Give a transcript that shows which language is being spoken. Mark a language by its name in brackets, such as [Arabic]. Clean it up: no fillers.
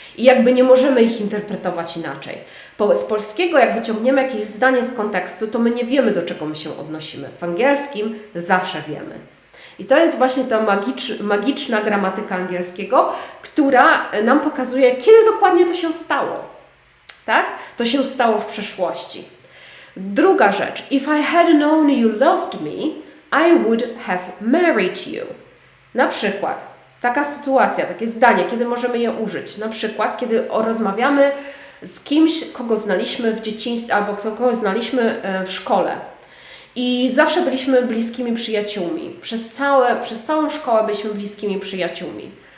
[Polish] I jakby nie możemy ich interpretować inaczej. Z polskiego, jak wyciągniemy jakieś zdanie z kontekstu, to my nie wiemy, do czego my się odnosimy. W angielskim zawsze wiemy. I to jest właśnie ta magiczna gramatyka angielskiego, która nam pokazuje, kiedy dokładnie to się stało. Tak? To się stało w przeszłości. Druga rzecz. [English] If I had known you loved me, I would have married you. [Polish] Na przykład, taka sytuacja, takie zdanie, kiedy możemy je użyć. Na przykład, kiedy rozmawiamy z kimś, kogo znaliśmy w dzieciństwie, albo kogo znaliśmy w szkole. I zawsze byliśmy bliskimi przyjaciółmi. Przez całą szkołę byliśmy bliskimi przyjaciółmi.